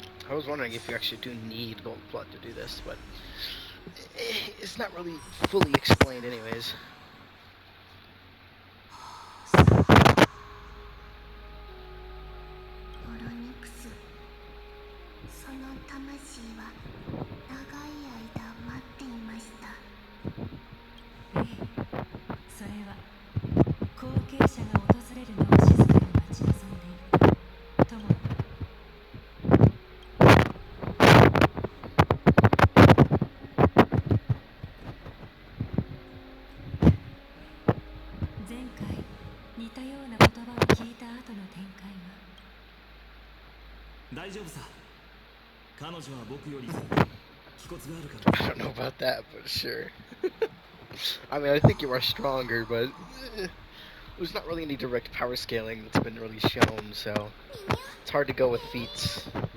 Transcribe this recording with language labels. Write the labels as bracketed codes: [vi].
[en] I was wondering if you actually do need gold blood to do this, but it's not really fully explained anyways. [ja] オロニクス、その魂は長い間待っていました。ええ、それは後継者が訪れるのを静かに待ち望んでいる友。前回似たような言葉を聞いた後の展開は。大丈夫さ。彼女は僕よりずっと気骨があるから。 [en] I don't know about that, but sure. I mean, I think you are stronger, but there's not really any direct power scaling that's been really shown, so it's hard to go with feats.